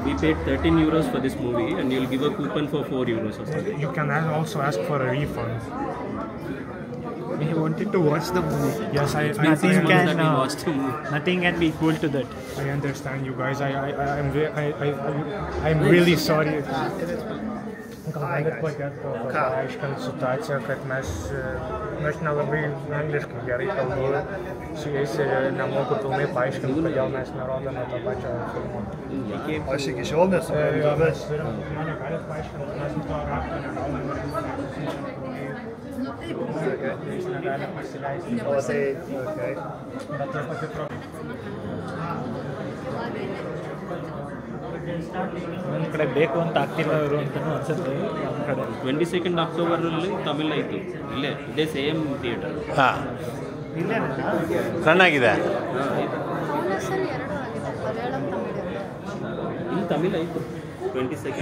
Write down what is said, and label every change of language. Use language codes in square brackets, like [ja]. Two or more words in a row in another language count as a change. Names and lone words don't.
[en] We paid 13 euros for this movie and you'll give a coupon for 4 euros or something. You can also ask for a refund. He wanted to watch the movie. Yes, I Nothing understand. can that we watched the movie. Nothing can be equal to that. I understand you guys. I'm really sorry. [lt] Galit paaiškinti situaciją, kad aš nelabai angliškai gerai kalbu su jais ir nemoku pilnai paaiškinti, kodėl mes nerodome to pačio filmo. Aš iki šiol nesuprantu, bet Mane galit paaiškinti, mes to rakto negauname. Jis negali pasileisti. Bet ta pati [kn] ಒಂದು ಕಡೆ ಬೇಕು ಅಂತ ಆಗ್ತಿಲ್ಲ ಇವರು ಅಂತಲೂ ಅನ್ಸುತ್ತೆ. ಒಂದು ಕಡೆ 22nd ಅಕ್ಟೋಬರಲ್ಲಿ ತಮಿಳ್ ಆಯಿತು. ಇದೇ [en] same theater. [kn] ಹಾಂ, ಚೆನ್ನಾಗಿದೆ. ಇಲ್ಲಿ ತಮಿಳ್ ಆಯಿತು 22nd.